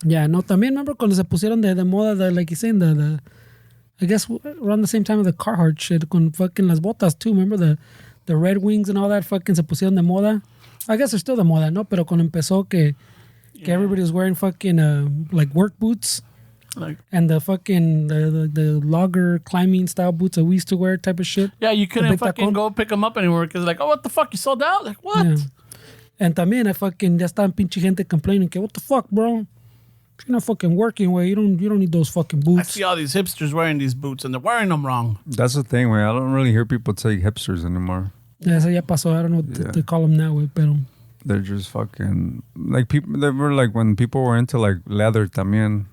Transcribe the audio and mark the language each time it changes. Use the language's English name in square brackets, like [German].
[English] Yeah, no, [Spanish] también [English] remember [Spanish] cuando se pusieron de moda, [English] like you're saying, the I guess around the same time of the Carhartt shit, [Spanish] con [English] fucking [Spanish] las botas [English] too, remember the Red Wings and all that fucking se pusieron de moda? I guess they're still [Spanish] de moda, ¿no? Pero cuando empezó que [English] everybody was wearing fucking like work boots. And the fucking the logger climbing style boots that we used to wear type of shit. Yeah, you couldn't fucking go pick them up anywhere because like, oh, what the fuck, you sold out? Like, what? Yeah. And [Spanish] también [English] I fucking [Spanish] ya estaban pinche gente [English] complaining [Spanish] que [English] what the fuck, bro? You're not fucking working, way. You don't need those fucking boots. I see all these hipsters wearing these boots and they're wearing them wrong. That's the thing, way. I don't really hear people say hipsters anymore. [Spanish] Yeah, eso ya pasó. [English] I don't know what to call them now, way, [Spanish] pero [English] they're just fucking like people. They were like when people were into like leather [Spanish] también.